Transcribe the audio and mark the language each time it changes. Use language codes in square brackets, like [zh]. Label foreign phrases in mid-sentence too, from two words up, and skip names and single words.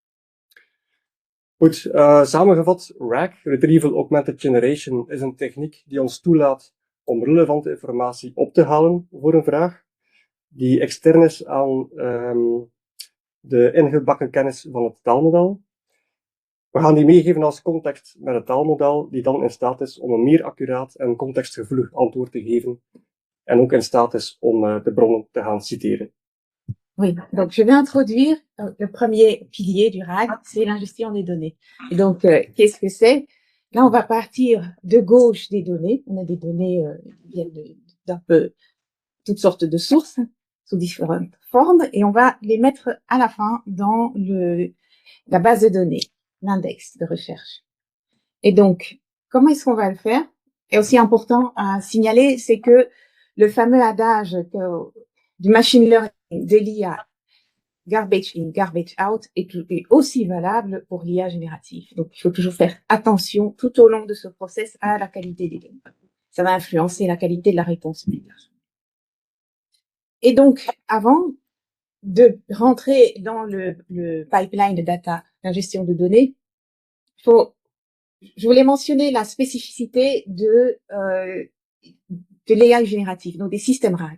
[nl] Goed, samengevat, RAG, [en] Retrieval Augmented Generation, [nl] is een techniek die ons toelaat om relevante informatie op te halen voor een vraag, die extern is aan de ingebakken kennis van het taalmodel. We gaan die meegeven als context met het taalmodel, die dan in staat is om een meer accuraat en contextgevoelig antwoord te geven, en ook in staat is om de bronnen te gaan citeren. [fr] Oui, donc je vais introduire le premier pilier du RAG, c'est l'ingestion des données. Et donc, qu'est-ce que c'est? Là, on va partir de gauche des données. On a des données qui viennent d'un peu toutes sortes de sources sous différentes formes, et on va les mettre à la fin dans la base de données, l'index de recherche. Et donc, comment est-ce qu'on va le faire? Et aussi important à signaler, c'est que le fameux adage du [en] machine learning, [fr] de l'IA, [en] garbage in, garbage out, [fr] est aussi valable pour l'IA générative. Donc, il faut toujours faire attention tout au long de ce process à la qualité des données. Ça va influencer la qualité de la réponse. Et donc, avant de rentrer dans le pipeline de data, l'ingestion de données, je voulais mentionner la spécificité de l'IA générative, donc des systèmes RAG.